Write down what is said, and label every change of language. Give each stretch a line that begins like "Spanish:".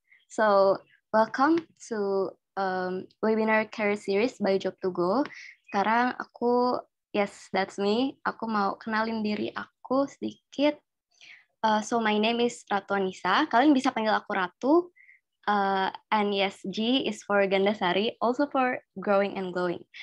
English: So, welcome to webinar career series by Job2Go.
Indonesian: Sekarang
English: yes, that's me.
Indonesian: Aku mau kenalin diri aku sedikit.
English: So, my name is Ratu Anissa.
Indonesian: Kalian bisa panggil aku Ratu.
English: And yes, G is for Gandasari, also for growing and glowing.